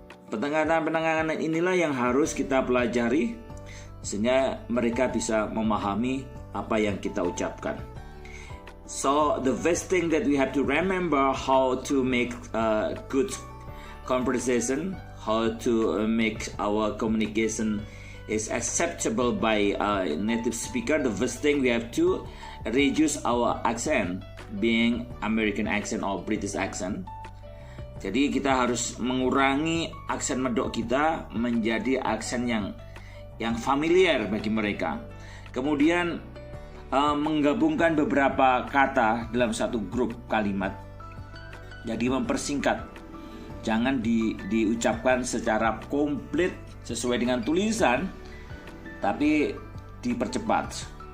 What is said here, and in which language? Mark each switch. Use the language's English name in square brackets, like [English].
[Indonesian] Penekanan inilah yang harus kita pelajari sehingga mereka bisa memahami apa yang kita ucapkan. [English] So the first thing that we have to remember how to make a good conversation, how to make our communication is acceptable by a native speaker. The first thing we have to reduce our accent, being American accent or British accent. [Indonesian] Jadi kita harus mengurangi aksen medok kita menjadi aksen yang familiar bagi mereka. Kemudian menggabungkan beberapa kata dalam satu grup kalimat. Jadi mempersingkat. Jangan diucapkan secara komplit sesuai dengan tulisan, tapi dipercepat.